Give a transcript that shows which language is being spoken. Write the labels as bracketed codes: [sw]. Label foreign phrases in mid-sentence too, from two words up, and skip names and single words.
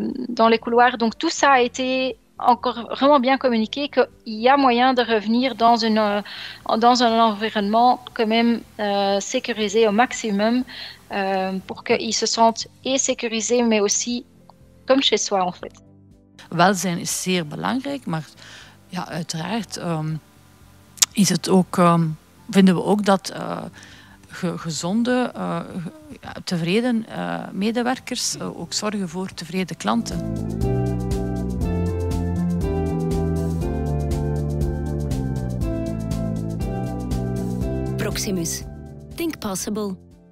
[fr] Donc tout ça a été encore vraiment bien communiqué, qu'il y a moyen de revenir dans un environnement quand même sécurisé au maximum pour qu'ils se sentent et sécurisés, mais aussi comme chez soi en fait. [nl] Welzijn is zeer belangrijk, maar ja, uiteraard is het ook, vinden we ook dat gezonde, tevreden medewerkers ook zorgen voor tevreden klanten. Proximus. [en] Think possible.